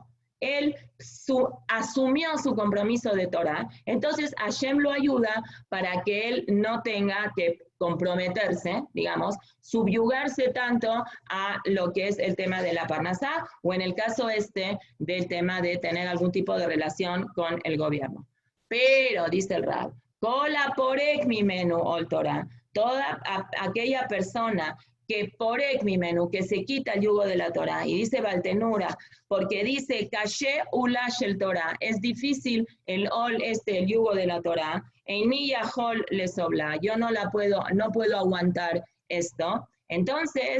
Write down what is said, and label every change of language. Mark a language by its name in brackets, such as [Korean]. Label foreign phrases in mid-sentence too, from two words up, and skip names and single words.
[Spanish] Él asumió su compromiso de Torah, entonces Hashem lo ayuda para que él no tenga que comprometerse, digamos, subyugarse tanto a lo que es el tema de la parnasá o en el caso del tema de tener algún tipo de relación con el gobierno. Pero, dice el Rab, [Hebrew] כל הפורק ממנו עול תורה, [Spanish] toda aquella persona que [Hebrew] פורק ממנו, [Spanish] que se quita el yugo de la Torah, y dice Bartenura, porque dice, [Hebrew] קשה עול של תורה, [Spanish] es difícil el yugo de la Torah, [Hebrew] איני יכול לסובלו, [Spanish] yo no puedo aguantar esto, entonces